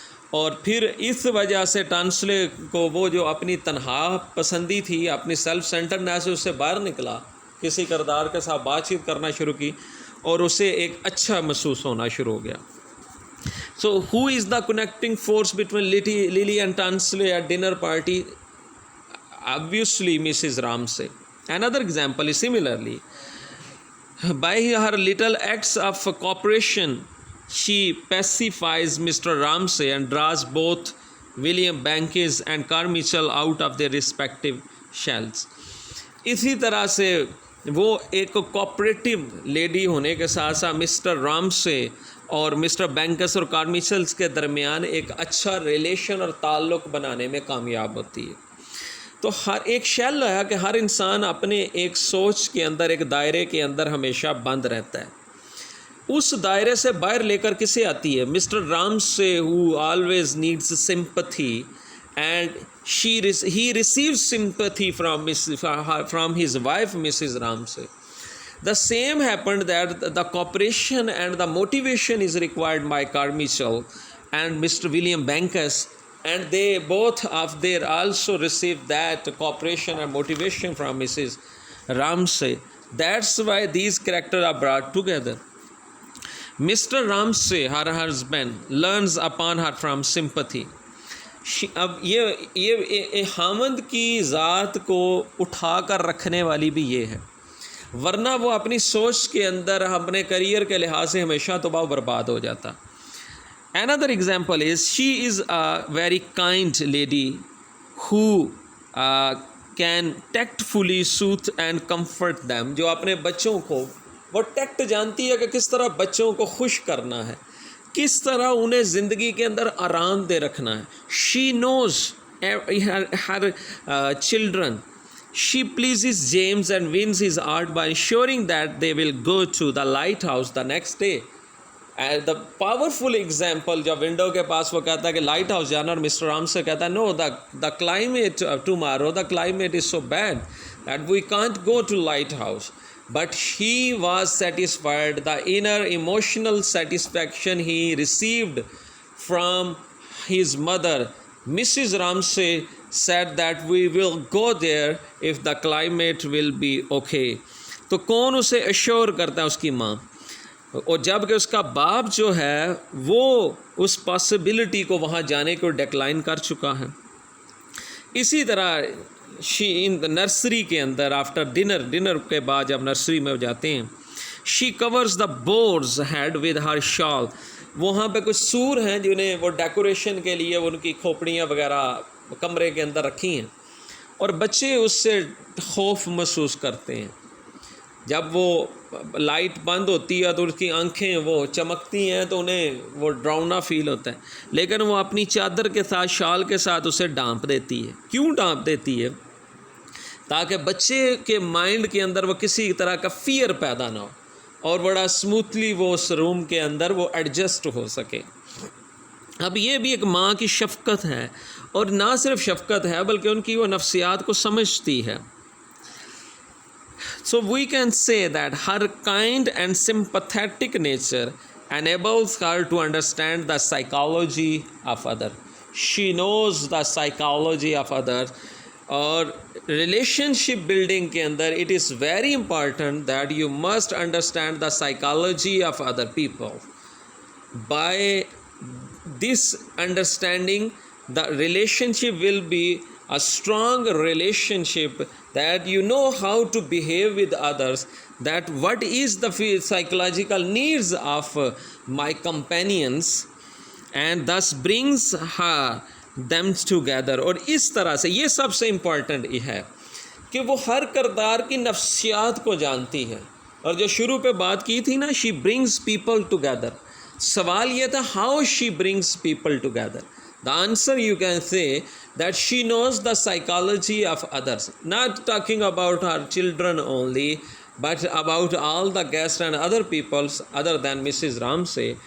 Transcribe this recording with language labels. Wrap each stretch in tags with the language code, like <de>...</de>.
<ur>اور پھر اس وجہ سے ٹانسلے کو وہ جو اپنی تنہا پسندی تھی، اپنی سیلف سینٹرنیس سے اس سے باہر نکلا، کسی کردار کے ساتھ بات چیت کرنا شروع کی، اور اسے ایک اچھا محسوس ہونا شروع ہو گیا۔</ur> <en>So who is the connecting force between Lily and Tansley at dinner party? Obviously Mrs. Ramsay. Another example is similarly, by her little acts of cooperation, she pacifies Mr. Ramsay and draws both William Bankes and Carmichael out of their respective shells.</en> <ur>اسی طرح سے وہ ایک cooperative lady ہونے کے ساتھ ساتھ mister رامسے اور مسٹر بینکس اور کارمیچلز کے درمیان ایک اچھا ریلیشن اور تعلق بنانے میں کامیاب ہوتی ہے۔ تو ہر ایک شیل ہے کہ ہر انسان اپنے ایک سوچ کے اندر، ایک دائرے کے اندر ہمیشہ بند رہتا ہے۔ اس دائرے سے باہر لے کر کسے آتی ہے؟</ur> <en>Mister Ramsay who always needs sympathy and he receives sympathy from his wife Mrs. Ramsay۔ The same happened that the cooperation and the motivation is required by Carmichael and Mr. William Bankus, and they both of they also received that cooperation and motivation from Mrs. Ramsay. That's why these characters are brought together. Mr. Ramsay, her husband, learns upon her from sympathy.</en> <ur>اب یہ حامد کی ذات کو اٹھا کر رکھنے والی بھی یہ ہے، ورنہ وہ اپنی سوچ کے اندر اپنے کریئر کے لحاظ سے ہمیشہ تباہ و برباد ہو جاتا.</ur> <en>Another example is she is a very kind lady who can tactfully soothe and comfort them.</en> <ur>جو اپنے بچوں کو وہ ٹیکٹ جانتی ہے کہ کس طرح بچوں کو خوش کرنا ہے، کس طرح انہیں زندگی کے اندر آرام دہ رکھنا ہے.</ur> <en>She knows her children. She pleases James and wins his heart by ensuring that they will go to the lighthouse the next day. And the powerful example</en> <ur>جو ونڈو کے پاس وہ کہتا ہے</ur> <en>کہ lighthouse جانا، اور مسٹر رام سے کہتا ہے no, the climate tomorrow, the climate is so bad that we can't go to lighthouse. But he was satisfied. The inner emotional satisfaction he received from his mother, Mrs. Ramsay, said that we will go there if the climate will be okay.</en> <ur>تو کون اسے ایشور کرتا ہے؟ اس کی ماں. اور جب کہ اس کا باپ جو ہے وہ اس پاسبلٹی کو وہاں جانے کو ڈیکلائن کر چکا ہے. اسی طرح</ur> <en>she ان</en> <ur>نرسری کے اندر آفٹر ڈنر کے بعد جب نرسری میں جاتے ہیں،</ur> <en>She covers the boards head with her shawl.</en> <ur>وہاں پہ کچھ سور ہیں جنہیں وہ ڈیکوریشن کے لیے ان کی کھوپڑیاں وغیرہ کمرے کے اندر رکھی ہیں، اور بچے اس سے خوف محسوس کرتے ہیں. جب وہ لائٹ بند ہوتی ہے تو اس کی آنکھیں وہ چمکتی ہیں تو انہیں وہ ڈراؤنا فیل ہوتا ہے، لیکن وہ اپنی چادر کے ساتھ شال کے ساتھ اسے ڈانپ دیتی ہے. کیوں ڈانپ دیتی ہے؟ تاکہ بچے کے مائنڈ کے اندر وہ کسی طرح کا فیئر پیدا نہ ہو اور بڑا اسموتھلی وہ اس روم کے اندر وہ ایڈجسٹ ہو سکے. اب یہ بھی ایک ماں کی شفقت ہے، اور نہ صرف شفقت ہے بلکہ ان کی وہ نفسیات کو سمجھتی ہے.</ur> <en>So we can say that her kind and sympathetic nature enables her to understand the psychology of others. She knows the psychology of others.</en> <ur>اور ریلیشن شپ بلڈنگ کے اندر</ur> <en>it is very important that you must understand the psychology of other people. By this understanding, the relationship will be a strong relationship, that you know how to behave with others, that what is the psychological needs of my companions, and thus brings her them together.</en> <ur>اور اس طرح سے یہ سب سے important یہ ہے کہ وہ ہر کردار کی نفسیات کو جانتی ہے. اور جو شروع پہ بات کی تھی نا،</ur> <en>she brings people together.</en> <ur>سوال یہ تھا</ur> <en>how she brings people together. The answer you can say that she knows the psychology of others, not talking about her children only, but about all the guests and other peoples other than Mrs. Ramsay.</en>